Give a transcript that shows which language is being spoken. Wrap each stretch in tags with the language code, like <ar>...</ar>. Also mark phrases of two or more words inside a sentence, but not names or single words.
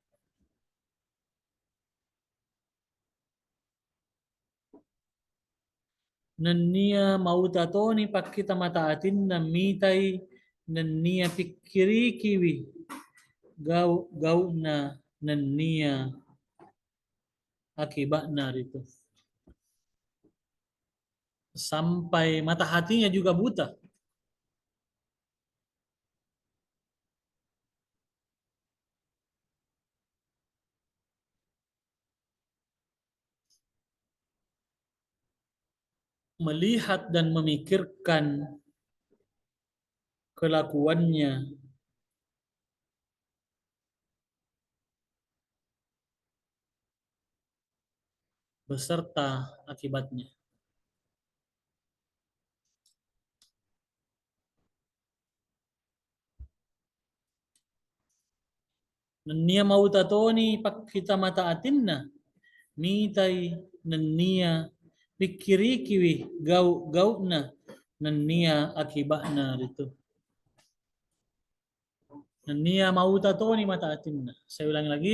<bug>Nania mautatoni pakita mata atinna mitai nania pikiri kiwi gauna nania akibatna itu.</bug> <id>Sampai mata hatinya juga buta. Melihat dan memikirkan kelakuannya beserta akibatnya.</id> <bug>Nania mautatoni pakita mata atinna mitai nania pikiri kiwi gauna nania akibatna itu. Nania mautatoni mata atinna.</bug> <id>Saya ulangi lagi.</id>